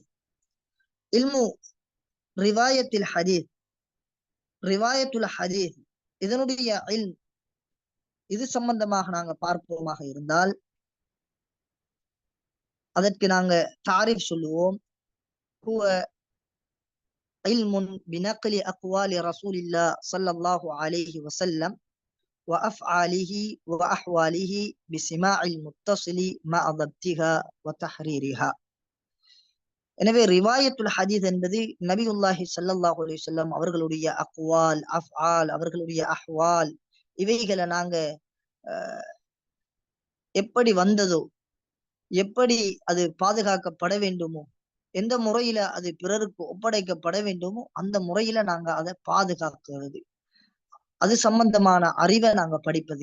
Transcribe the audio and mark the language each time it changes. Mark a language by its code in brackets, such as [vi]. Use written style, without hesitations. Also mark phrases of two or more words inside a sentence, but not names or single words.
[ar] علم رواية الحديث, رواية الحديث, [ta] இதனுடைய இல்ம், இது சம்பந்தமாக நாங்க பார்ப்போமாக இருந்தால் அதற்கு நாங்க தாரிஃப் சொல்லுவோம். [ar] هو علم بنقل أقوال رسول الله صلى الله عليه وسلم وأفعاله وأحواله بسماع المتصل مع ضبطها وتحريرها. [ta] எனவே [ar] رواية الحديث [ta] என்பது நபியுல்லாஹி [ar] صلى الله عليه وسلم [ta] அவர்களுடைய [ar] أقوال، أفعال, [ta] அவர்களுடைய அஹ்வால், இவைகளை நாங்க எப்படி வந்ததோ, எப்படி அது பாதுகாக்கப்பட வேண்டுமோ, எந்த முறையில அது பிறருக்கு ஒப்படைக்கப்பட வேண்டுமோ அந்த முறையில நாங்க அதை பாதுகாக்கிறது, அது சம்பந்தமான அறிவை நாங்க படிப்பது.